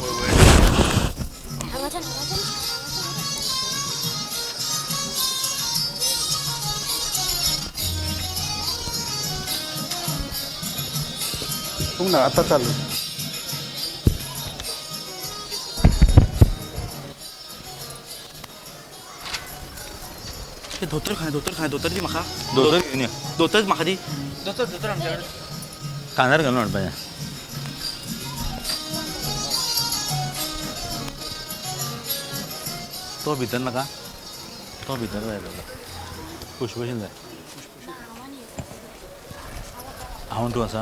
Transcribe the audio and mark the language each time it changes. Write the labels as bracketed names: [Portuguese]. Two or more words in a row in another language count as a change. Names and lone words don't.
[Marathi] आता चालू. [Konkani] धोतर दी म्हाका [Marathi] धोतर घेऊन ये. [Konkani] धोतर म्हाका दी. कानार घालून वाटपाय. तो भितर नका, तो भितर जाय. पुष्पशील जाय. हांव तूं आसा